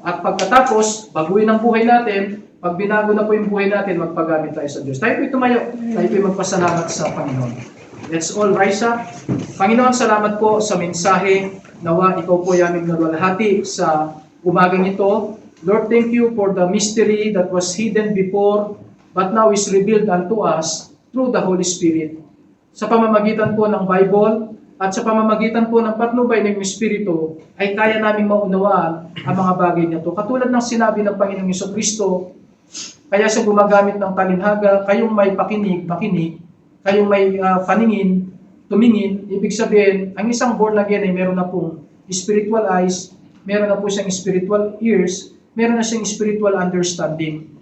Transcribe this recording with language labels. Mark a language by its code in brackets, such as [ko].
[tl] At pagkatapos, baguhin ang buhay natin. Pag binago na po yung buhay natin, magpagamit tayo sa Diyos. Tayo po'y tumayo. Tayo po'y magpasalamat sa Panginoon. [en] Let's all rise up. [tl] Panginoon, salamat po sa mensahe. Nawa, ikaw po ay aming nalwalhati sa umagang ito. [en] Lord, thank you for the mystery that was hidden before, but now is revealed unto us through the Holy Spirit. [tl] Sa pamamagitan po ng Bible, at sa pamamagitan po ng patnubay ng Espiritu, ay kaya naming maunawaan ang mga bagay nito. Katulad ng sinabi ng Panginoong Jesucristo, kaya siya gumagamit ng talinhaga, kayong may makinig, kayong may paningin, tumingin, ibig sabihin, ang isang born again ay meron na pong spiritual eyes, meron na po siyang spiritual ears, meron na siyang spiritual understanding.